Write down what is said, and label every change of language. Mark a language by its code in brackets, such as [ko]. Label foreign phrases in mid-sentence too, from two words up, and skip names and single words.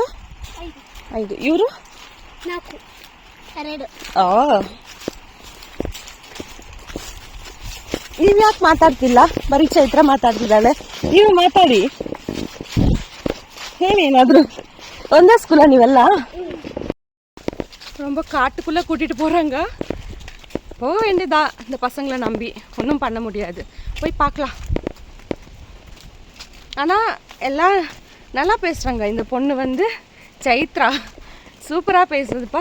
[kn] 5. ಇವರು 4. ನೀವು ಯಾಕೆ ಮಾತಾಡ್ತಿಲ್ಲ? ಬರೀ ಚೈತ್ರ ಮಾತಾಡ್ತಿದ್ದಾಳೆ. ನೀವು ಮಾತಾಡಿ, ಹೇಳಿ ಏನಾದರೂ. ಒಂದೇ ಸ್ಕೂಲಾ ನೀವೆಲ್ಲಾ? [ta] ரொம்ப காட்டுக்குள்ளே கூட்டிகிட்டு போகிறாங்க. போக வேண்டியதா இந்த பசங்களை நம்பி, ஒன்றும் பண்ண முடியாது. போய் பார்க்கலாம். ஆனால் எல்லாம் நல்லா பேசுகிறாங்க. இந்த பொண்ணு வந்து சைத்ரா சூப்பராக பேசுதுப்பா.